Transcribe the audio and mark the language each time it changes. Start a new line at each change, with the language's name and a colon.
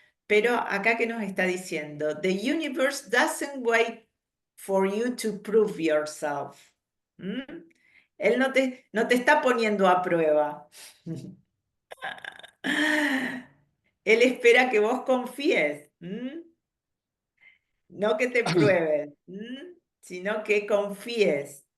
Spanish: Pero acá, ¿qué nos está diciendo?
English: The universe doesn't wait for you to prove yourself.
Spanish: Él no te está poniendo a prueba. Él espera que vos confíes. No que te pruebes, sino que confíes.